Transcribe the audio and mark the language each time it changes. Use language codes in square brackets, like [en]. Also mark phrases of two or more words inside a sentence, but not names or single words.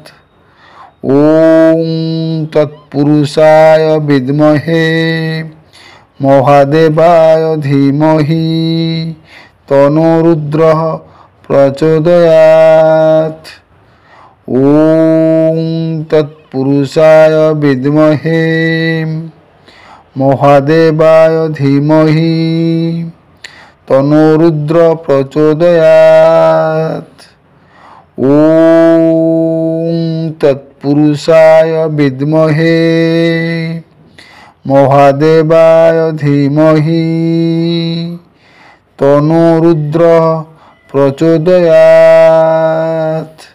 [sa] ॐ तत्पुरुषाय विद्महे महादेवाय धीमहि तन्नो रुद्रः प्रचोदयात्। ॐ तत्पुरुषाय विद्महे মহাদেবায় ধীমহি তনো রুদ্র প্রচোদয়াৎ। ওম তৎপুরুষায় বিদ্মহে মহাদেবায় ধীমহি তনো রুদ্র প্রচোদয়াৎ।